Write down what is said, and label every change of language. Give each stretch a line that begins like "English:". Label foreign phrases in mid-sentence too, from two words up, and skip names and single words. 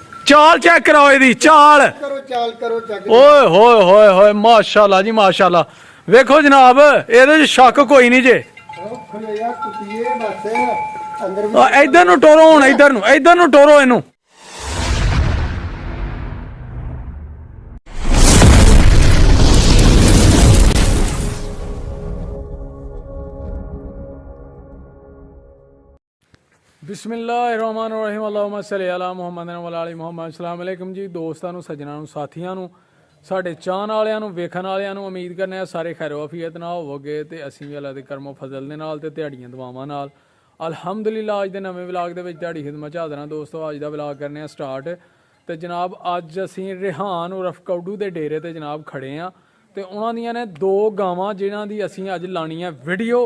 Punjabi: چال چیک کراؤ ایہدی چال کرو چال کرو چیک. اوئے ہوئے ہوئے ہوئے ماشاءاللہ جی ماشاءاللہ۔ ویکھو جناب ایہدے چ شک کوئی نہیں جے. ادھر نوں ٹورو ہن ادھر نوں ٹورو اینوں.
Arabic: بسم الله الرحمن الرحيم اللهم صل على محمد وعلى آل محمد. السلام عليكم
Punjabi: جی دوستاں نوں سجناں نوں ساتھیاں نوں ساڈے چاہن والیاں نوں ویکھن والیاں نوں امید کرنے آں سارے خیر و عافیت نال ہووو گے تے اسیں بھی اللہ دے کرم و فضل دے نال تے تہاڈیاں دعاواں نال الحمدللہ. اج دے نویں ولاگ دے وچ تہاڈی خدمت چ حاضر ہاں دوستو۔ اج دا ولاگ کرنے آں سٹارٹ تے جناب اج اسیں ریحان عرف کوڈو دے ڈیرے تے جناب کھڑے آں تے اوہناں دیاں نے دو گاواں جنہاں دی اسیں اج لانی ہے ویڈیو.